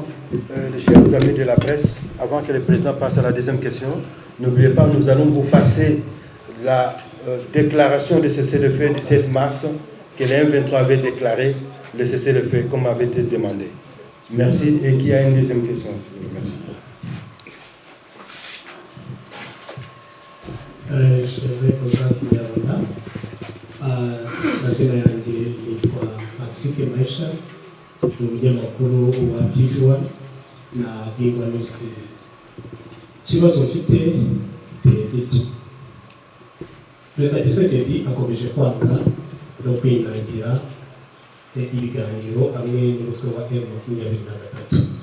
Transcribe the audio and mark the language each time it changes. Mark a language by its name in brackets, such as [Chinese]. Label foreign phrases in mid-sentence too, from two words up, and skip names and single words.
[French] Les chers amis de la presse, avant que le Président passe à la deuxième question, n'oubliez pas, nous allons vous passer la déclaration de cessez-le-feu du 7 mars que les M23 avait déclaré le cessez-le-feu comme avait été demandé. Merci. Et qui a une deuxième question? Merci. Je vais poser Kinyarwanda. [Kinyarwanda] Mazina yanjye nitwa Patrick Maisha, ni umunyamakuru wa TV1 na Bingwa News. Ikibazo mfite giteye gito. Perezida Tshisekedi akomeje kwanga no kwinangira ibiganiro hamwe n'umutwe wa M23.